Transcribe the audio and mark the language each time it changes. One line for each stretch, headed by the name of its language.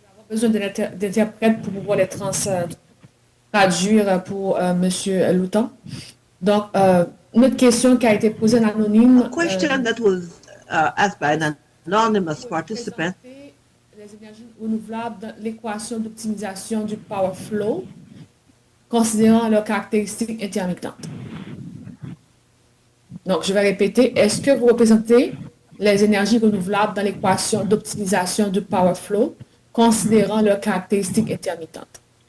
French: Besoin d'interprètes pour pouvoir les traduire pour Monsieur Loutan. Donc, notre question qui a été posée en anonyme.
English: A question that was asked by an anonymous participant.
French: Les énergies renouvelables dans l'équation d'optimisation du power flow, considérant leurs caractéristiques intermittentes. Donc, je vais répéter. Est-ce que vous représentez les énergies renouvelables dans l'équation d'optimisation du power flow, considérant leurs caractéristiques intermittentes?